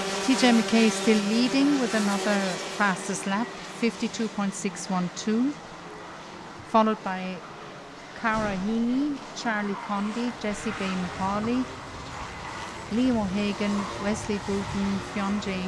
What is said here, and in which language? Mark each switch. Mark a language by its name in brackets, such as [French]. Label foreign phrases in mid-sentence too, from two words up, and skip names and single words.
[English] TJ McKay still leading with another fastest lap, 52.612, followed by Cara Heaney, Charlie Condey, Jessie Bay McCauley, Liam O'Hagan, Wesley Bruton, Fionn J.